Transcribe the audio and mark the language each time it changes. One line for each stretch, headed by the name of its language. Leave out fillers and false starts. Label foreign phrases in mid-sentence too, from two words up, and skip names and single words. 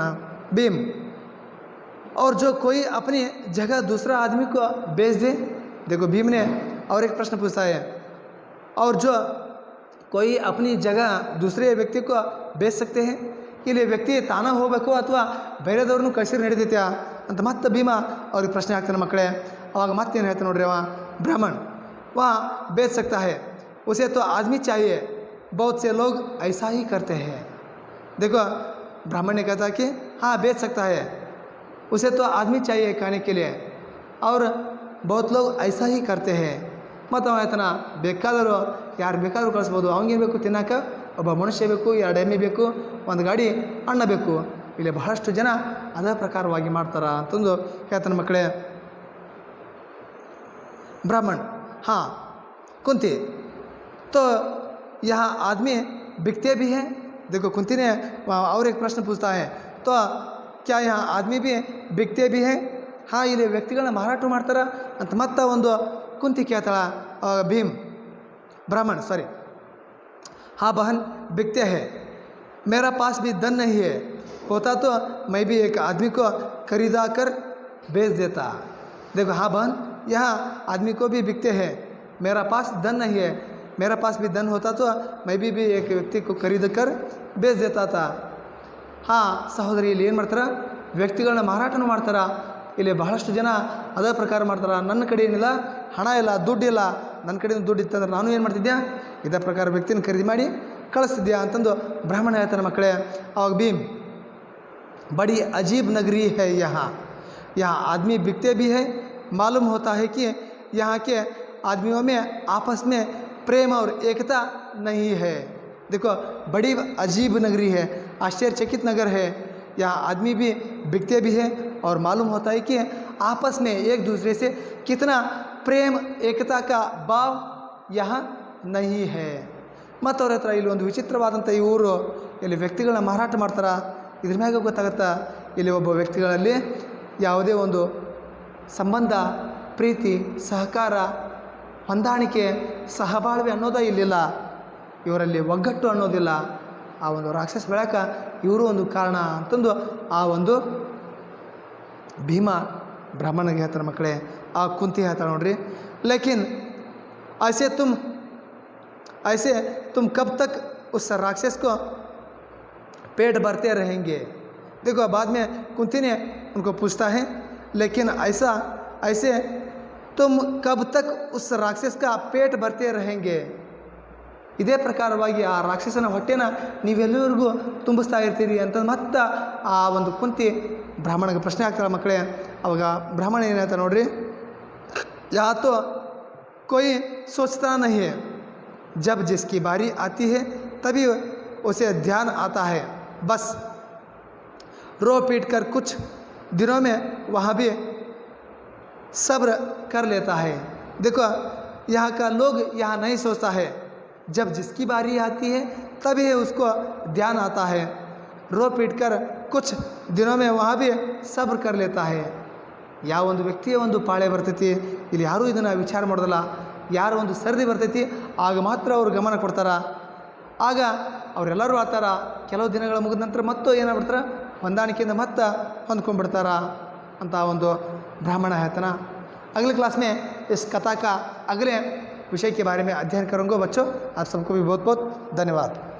Hindi: ಭೀಮ್ और जो कोई अपनी जगह दूसरा आदमी को बेच दे. देखो भीम ने और एक प्रश्न पूछा है, और जो कोई अपनी जगह दूसरे व्यक्ति को बेच सकते हैं,
Kannada: ಇಲ್ಲಿ ವ್ಯಕ್ತಿ ತಾನ ಹೋಗಬೇಕು ಅಥವಾ ಬೇರೆದವ್ರನ್ನೂ ಕಳಿಸಿದ್ರೆ ನಡೀತೈತ್ಯಾ ಅಂತ ಮತ್ತೆ ಭೀಮ ಅವ್ರಿಗೆ ಪ್ರಶ್ನೆ ಹಾಕ್ತಾನೆ. ಮಕ್ಕಳೇ ಅವಾಗ ಮತ್ತೇನು ಹೇಳ್ತಾನೆ ನೋಡ್ರಿ ಅವ ಬ್ರಾಹ್ಮಣ,
Hindi: वहाँ बेच सकता है, उसे तो आदमी चाहिए, बहुत से लोग ऐसा ही करते हैं. देखो ब्राह्मण ने कहता कि हाँ बेच सकता है, उसे तो आदमी चाहिए खाने के लिए और बहुत लोग ऐसा ही करते हैं.
Kannada: ಮತ್ತು ಅವ ಆಯ್ತಾನ ಬೇಕಾದರೂ ಯಾರು ಬೇಕಾದರೂ ಕಳಿಸ್ಬೋದು. ಅವನಿಗೇನು ಬೇಕು, ತಿನ್ನೋಕೆ ಒಬ್ಬ ಮನುಷ್ಯ ಬೇಕು, 2 ಎಮ್ಮೆ ಬೇಕು, ಒಂದು ಗಾಡಿ ಅನ್ನ ಬೇಕು. ಇಲ್ಲಿ ಬಹಳಷ್ಟು ಜನ ಅದೇ ಪ್ರಕಾರವಾಗಿ ಮಾಡ್ತಾರೆ ಅಂತಂದು ಹೇಳ್ತಾನೆ.
Hindi: ಮಕ್ಕಳೇ ब्राह्मण हाँ कुंती तो यहाँ आदमी बिकते भी हैं. देखो कुंती ने और एक प्रश्न पूछता है, तो क्या यहाँ आदमी भी बिकते भी हैं.
Kannada: हाँ ಇಲ್ಲಿ ವ್ಯಕ್ತಿಗಳನ್ನ ಮಾರಾಟ ಮಾಡ್ತಾರೆ ಅಂತ ಮತ್ತೆ ಒಂದು ಕುಂತಿ ಕೇಳ್ತಾಳ.
Hindi: ಭೀಮ್ ब्राह्मण सॉरी, हाँ बहन बिकते हैं, मेरा पास भी धन नहीं है, होता तो मैं भी एक आदमी को खरीदा कर बेच देता। देखो हाँ बहन, यहाँ आदमी को भी बिकते हैं, मेरा पास धन नहीं है, मेरा पास भी धन होता तो मैं भी एक व्यक्ति को खरीद कर बेच देता था।
Kannada: ಹಾಂ ಸಹೋದರಿ, ಇಲ್ಲಿ ಏನು ಮಾಡ್ತಾರೆ, ವ್ಯಕ್ತಿಗಳನ್ನ ಮಾರಾಟನೂ ಮಾಡ್ತಾರೆ. ಇಲ್ಲಿ ಬಹಳಷ್ಟು ಜನ ಅದೇ ಪ್ರಕಾರ ಮಾಡ್ತಾರೆ. ನನ್ನ ಕಡೆ ಏನಿಲ್ಲ, ಹಣ ಇಲ್ಲ, ದುಡ್ಡಿಲ್ಲ, ನನ್ನ ಕಡೆಯಿಂದ ದುಡ್ಡು ಇತ್ತಂದ್ರೆ ನಾನು ಏನು ಮಾಡ್ತಿದ್ದೆ, ಇದೇ ಪ್ರಕಾರ ವ್ಯಕ್ತಿನ ಖರೀದಿ ಮಾಡಿ ಕಳಿಸ್ತಿದ್ಯಾ ಅಂತಂದು ಬ್ರಾಹ್ಮಣ ಹೇಳ್ತಾನೆ. ಮಕ್ಕಳೇ, ಅವಾಗ
Hindi: ಭೀಮ್ बड़ी अजीब नगरी है यहाँ आदमी बिकते भी है, मालूम होता है कि यहाँ के आदमियों में आपस में प्रेम और एकता नहीं है। देखो बड़ी अजीब नगरी है, आश्चर्यचकित नगर है, यहाँ आदमी भी बिकते भी है और मालूम होता है कि आपस में एक दूसरे से कितना प्रेम एकता का भाव यहाँ नहीं है।
Kannada: ಮತ್ತು ಅವ್ರ ಹತ್ರ ಇಲ್ಲಿ ಒಂದು ವಿಚಿತ್ರವಾದಂಥ ಈ ಊರು, ಇಲ್ಲಿ ವ್ಯಕ್ತಿಗಳನ್ನ ಮಾರಾಟ ಮಾಡ್ತಾರೆ. ಇದ್ರ ಮ್ಯಾಗ ಗೊತ್ತಾಗುತ್ತಾ, ಇಲ್ಲಿ ಒಬ್ಬ ವ್ಯಕ್ತಿಗಳಲ್ಲಿ ಯಾವುದೇ ಒಂದು ಸಂಬಂಧ, ಪ್ರೀತಿ, ಸಹಕಾರ, ಹೊಂದಾಣಿಕೆ, ಸಹಬಾಳ್ವೆ ಅನ್ನೋದೇ ಇಲ್ಲಿಲ್ಲ. ಇವರಲ್ಲಿ ಒಗ್ಗಟ್ಟು ಅನ್ನೋದಿಲ್ಲ. ಆ ಒಂದು ರಾಕ್ಷಸ ಬೆಳಕ ಇವರು ಒಂದು ಕಾರಣ ಅಂತಂದು ಆ ಒಂದು ಭೀಮ ಬ್ರಾಹ್ಮಣಗೆ ಹೇಳ್ತಾರೆ. ಮಕ್ಕಳೇ, ಆ ಕುಂತಿ ಹೇಳ್ತಾಳೆ ನೋಡ್ರಿ,
Hindi: ಲೇಕಿನ್ ऐसे तुम कब तक उस राक्षस को पेट भरते रहेंगे। देखो बाद में कुंती ने उनको पूछता है, लेकिन ऐसे तुम कब तक उस राक्षस का पेट भरते रहेंगे।
Kannada: ಇದೇ ಪ್ರಕಾರವಾಗಿ ಆ ರಾಕ್ಷಸನ ಹೊಟ್ಟೆನ ನೀವೆಲ್ಲರಿಗೂ ತುಂಬಿಸ್ತಾ ಇರ್ತೀರಿ ಅಂತ ಮತ್ತೆ ಆ ಒಂದು ಕುಂತಿ ಬ್ರಾಹ್ಮಣಗೆ ಪ್ರಶ್ನೆ ಆಗ್ತಾಳೆ. ಮಕ್ಕಳೇ, ಅವಾಗ ಬ್ರಾಹ್ಮಣ ಏನು ಹೇಳ್ತಾ ನೋಡ್ರಿ,
Hindi: या तो कोई सोचता नहीं है, जब जिसकी बारी आती है तभी उसे ध्यान आता है, बस रो पीट कर कुछ दिनों में वहाँ भी सब्र कर लेता है। देखो यहाँ का लोग यहाँ नहीं सोचता है, जब जिसकी बारी आती है तभी उसको ध्यान आता है, रो पीट कर कुछ दिनों में वहाँ भी सब्र कर लेता है।
Kannada: ಯಾವ ಒಂದು ವ್ಯಕ್ತಿಯ ಒಂದು ಪಾಳೆ ಬರ್ತೈತಿ, ಇಲ್ಲಿ ಯಾರೂ ಇದನ್ನು ವಿಚಾರ ಮಾಡೋದಿಲ್ಲ. ಯಾರು ಒಂದು ಸರದಿ ಬರ್ತೈತಿ ಆಗ ಮಾತ್ರ ಅವರು ಗಮನ ಕೊಡ್ತಾರೆ. ಆಗ ಅವರೆಲ್ಲರೂ ಆತಾರ, ಕೆಲವು ದಿನಗಳ ಮುಗಿದ ನಂತರ ಮತ್ತೂ ಏನಾಗ್ಬಿಡ್ತಾರೆ, ಹೊಂದಾಣಿಕೆಯಿಂದ ಮತ್ತೆ ಹೊಂದ್ಕೊಂಡ್ಬಿಡ್ತಾರ ಅಂತ ಒಂದು
Hindi: ब्राह्मण है तना। अगले क्लास में इस कथा का अगले विषय के बारे में अध्ययन करूँगा बच्चों। आप सबको भी बहुत बहुत धन्यवाद।